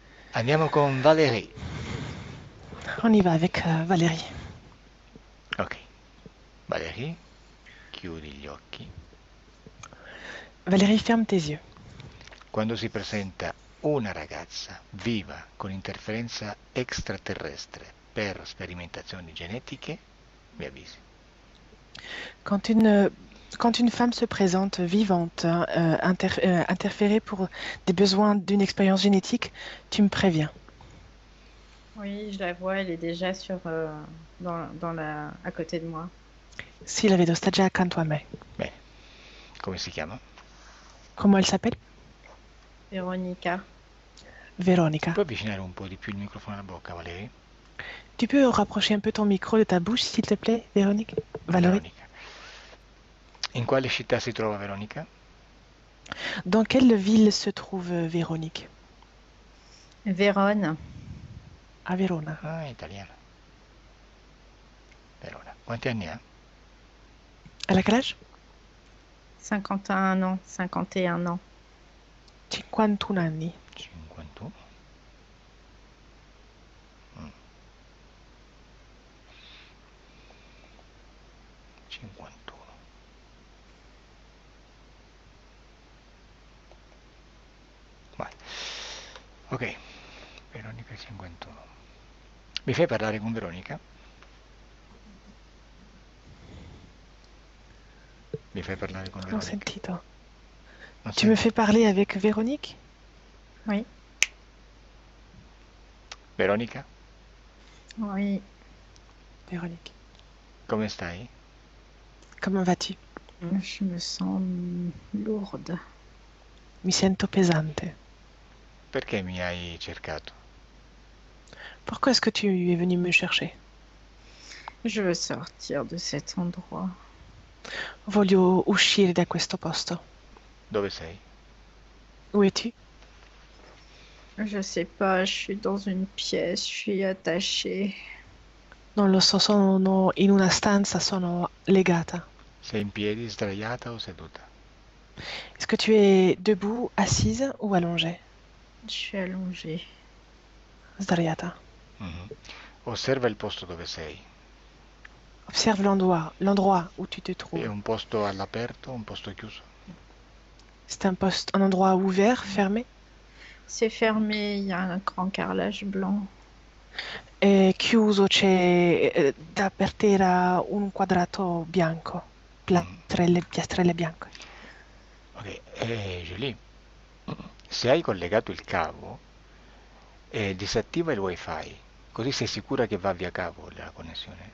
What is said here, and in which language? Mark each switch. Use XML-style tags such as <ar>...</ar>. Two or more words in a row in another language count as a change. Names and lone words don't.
<it>Andiamo con Valérie.</it> <fr>On y va avec Valérie.</fr> <it>Ok, Valérie, chiudi gli occhi.</it> <fr>Valérie, ferme tes yeux.</fr> <it>Quando si presenta una ragazza viva con interferenza extraterrestre per sperimentazioni genetiche, mi avvisi.</it> <fr>Quand une, quand une femme se présente vivante, interférée pour des besoins d'une expérience génétique, tu me préviens. Oui, je la vois, elle est déjà à côté de moi.</fr> <it>Sì, la vedo, sta già accanto a me. Bene, come si chiama?</it> <fr>Comment elle s'appelle? Véronica.</fr> <it>Véronica. Puoi avvicinare un po' di più il microfono alla bocca, Valérie?</it> <fr>Tu peux rapprocher un peu ton micro de ta bouche, s'il te plaît, Véronique? Valérie?</fr> <it>Veronica. In quale città si trova Veronica?</it> <fr>Dans quelle ville se trouve Véronique? Vérone, À Verona.</fr> <it>Ah, è italiana. Verona. Quanti anni ha?</it> <fr>Elle a quel âge? 51 ans, 51 ans.</fr> <it>51 anni. 51. Mm, 51. Vai. Ok, Veronica 51. Mi fai parlare con Veronica? Mi fai parlare con Non ho Veronica? sentito. Non</it> <fr>Tu me</fr> <it>senti?</it> <fr>fais parler avec Véronique? Oui,</fr> <it>Veronica,</it> <fr>oui. Véronique.</fr> <it>come stai?</it> <fr>Comment vas-tu? Je me sens lourde.</fr> <it>Mi sento pesante. Perché mi hai cercato?</it> <fr>Pourquoi est-ce que tu es venu me chercher? Je veux sortir de cet endroit.</fr> <it>Voglio uscire da questo posto. Dove sei?</it> <fr>Où es-tu? Je sais pas, je suis dans une pièce, je suis attachée.</fr> <it>Non lo so, sono in una stanza, sono legata. Sei in piedi, sdraiata o seduta?</it> <fr>Est-ce que tu es debout, assise ou allongée? Je suis allongée.</fr> <it>Sdraiata. Mhm. Osserva il posto dove sei.</it> <fr>Observe l'endroit où tu te</fr> <it>È</it> <fr>trouves.</fr> <it>un posto all'aperto, un posto chiuso?</it> <fr>C'est un endroit ouvert, fermé? C'est fermé, il y a un grand carrelage blanc.</fr> <it>È chiuso, c'è da per terra un quadrato bianco, Mhm. piastrelle bianche. Ok, Julie, se hai collegato il cavo, disattiva il wifi, così sei sicura che va via cavo la connessione.</it>